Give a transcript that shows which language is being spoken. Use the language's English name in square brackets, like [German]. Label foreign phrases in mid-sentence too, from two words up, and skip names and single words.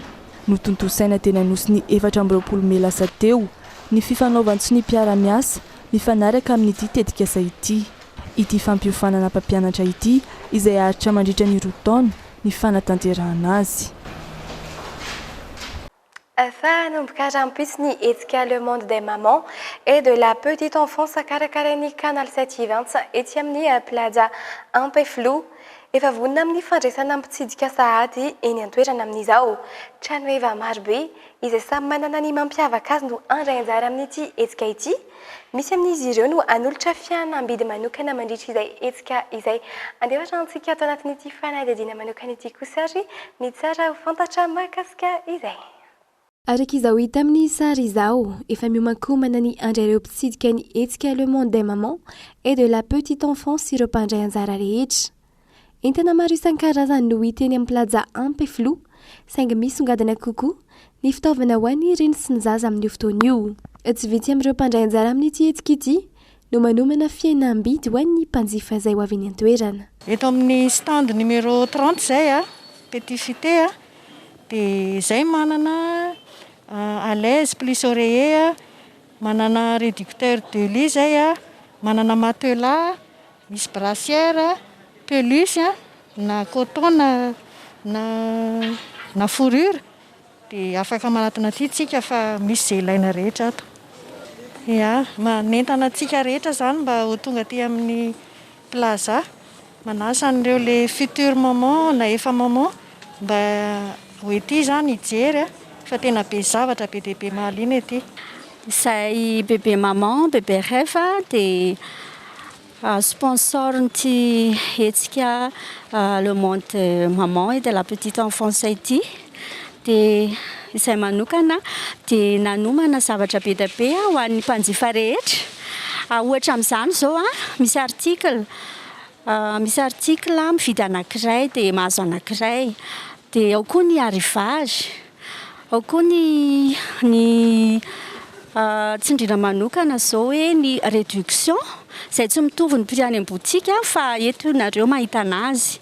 [Malagasy] Notontosaina teny anosy ny 420 Mey lasa teo ny fifanaovantsy ny mpiara-miasa mifanaraka amin'ity tetikasa ity. Ity fampiofanana mpampianatra ity izay aritra mandritra ny 2 taona ny fanatanterahana azy. Fanomboka rampisy hetsika [French] le monde des mamans et de la petite enfance [Malagasy] karakarain'ny Canal 720 ety amin'ny plaza Ampeflo efa vonina amin'ny fandraisana mpitsidika sahady eny an-toerana amin'izao trano eva marobe izay samy manana ny mampiavaka azy no andray anjara amin'ity hetsika ity. Misy amin'izy ireo no anolotra fianambidy manokana mandritra izay hetsika izay andefatra antsika ato anatin'ity fanadihadiana manokana ity kosa ary ny tsara ho fantatra mahakasika izay. Araka izao hita amin'ny sary izao, efa miomankomana ny andray ireo mpitsidika ny hetsika [French] le monde des mamans et de la petite enfance [Malagasy] ireo mpandray anjara rehetra. Entana maro isan-karazany no hita eny amin'ny plaza Ampeflo, saingy misongadina kokoa ny fitaovana ho an'ny reny sy ny zaza amin'ny fotoana io. Tsy vitsy amin'ireo mpandray anjara amin'ity hetsika ity no manomana fihenam-bidy ho an'ny mpanjifa izay ho avy eny an-toerana. Eto amin'ny stand numéro 30 zay petit fité dia zay manana [French] à l'aise plus oreiller [Malagasy] manana [French] réducteur de lit [Malagasy] zay manana matelas misy brassière peluche na coton na fourrure dia afaka manatona aty tsika fa misy zay ilaina rehetra ato. Ya manentana atsika rehetra zany mba ho tonga aty amin'ny plaza manasa an'ireo [French] le futur maman [Malagasy] na efa maman mba ho ety zany hijery fa tena be zavatra be dia be mahaliana ety. Izay bébé maman, bébé rêve dia sponsor n'ity hetsika [French] le monde maman et de la petite enfance [Malagasy] ity dia izay manokana dia nanomana zavatra be dia be ho an'ny mpanjifa rehetra. Ohatra amin'izany zao misy article mividy anankiray dia mahazo anankiray dia ao koa ny arrivage, ao koa ny tsindrina manokana zao hoe ny réduction izay tsy mitovy ny prix any botika fa eto nareo mahita anazy.